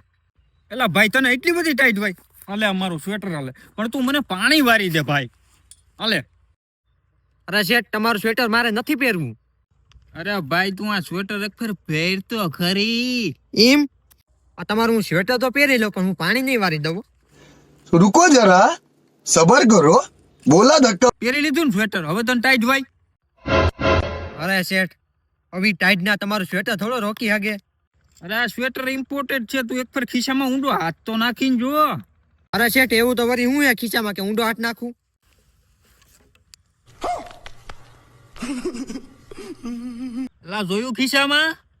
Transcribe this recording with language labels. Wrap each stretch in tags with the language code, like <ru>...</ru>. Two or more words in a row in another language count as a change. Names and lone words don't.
<gu>એલા ભાઈ તને એટલી બધી ટાઈટ ભાઈ? હાલે અમારું સ્વેટર હાલે, પણ તું મને પાણી વારી દે ભાઈ. હાલે. અરે શેઠ તમારું સ્વેટર મારે નથી પહેરવું. અરે ભાઈ તું આ સ્વેટર એક ફેર પહેર તો ખરી. એમ? આ તમારું હું સ્વેટર તો પહેરી લઉં, પણ હું પાણી નહીં વારી દઉં.</gu> <hi>रुको जरा सबर करो बोला धक्का</hi> <gu>પહેરી લીધું ને સ્વેટર, હવે તને ટાઈટ ભાઈ. અરે શેઠ હવે ટાઈટ ના તમારું સ્વેટર થોડો રોકી હાગે. અરે આ સ્વેટર ઇમ્પોર્ટેડ છે. તું એક ફેર ખિસ્સામાં ઊંડો હાથ તો નાખીને જો. અરે શેઠ એવું તો વળી હું ખીચામાં કે ઊંડો હાથ નાખું? લા જોયું ખિસ્સામાં?</gu>